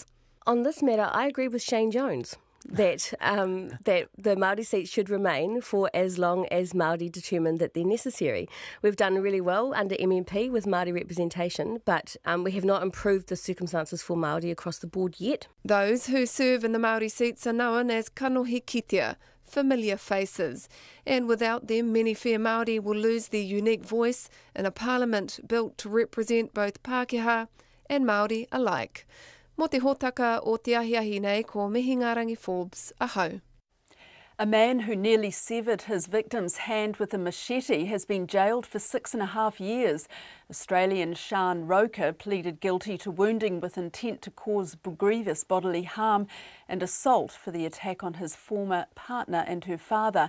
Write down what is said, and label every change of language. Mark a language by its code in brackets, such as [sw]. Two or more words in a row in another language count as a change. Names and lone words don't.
[en] On this matter, I agree with Shane Jones that that the Māori seats should remain for as long as Māori determine that they're necessary. We've done really well under MMP with Māori representation, but we have not improved the circumstances for Māori across the board yet. Those who serve in the Māori seats are known as [mi] kanohi kitea, [en] familiar faces, and without them many fair Māori will lose their unique voice in a parliament built to represent both Pākehā and Māori alike. [mi] Mo te hōtaka o te ahiahi nei ko Mihi Ngārangi Forbes, ahau. [en] A man who nearly severed his victim's hand with a machete has been jailed for 6.5 years. Australian Sean Roker pleaded guilty to wounding with intent to cause grievous bodily harm and assault for the attack on his former partner and her father.